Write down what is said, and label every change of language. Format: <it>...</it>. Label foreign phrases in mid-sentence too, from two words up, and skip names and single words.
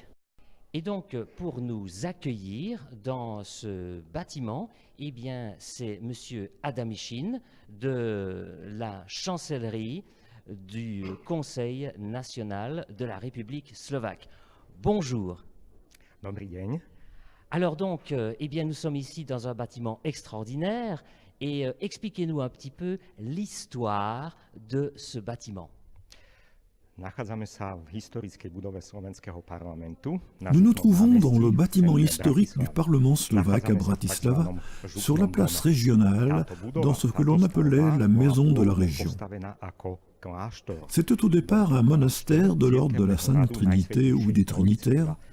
<fr>Et donc, pour nous accueillir dans ce bâtiment, eh bien, c'est Monsieur Adamichin de la chancellerie du Conseil national de la République slovaque. Bonjour.</fr> <sk>Dobrý deň.</sk> <fr>Alors donc, eh bien, nous sommes ici dans un bâtiment extraordinaire et expliquez-nous un petit peu l'histoire de ce bâtiment.</fr> <sk>Nachádzame sa v historickej budove slovenského parlamentu.</sk> <fr>Nous nous trouvons dans le bâtiment historique du Parlement slovaque à Bratislava, sur la place régionale, dans ce que l'on appelait la maison de la région. C'était au départ un monastère de l'ordre de la Sainte Trinité ou des Trinitaires.</fr>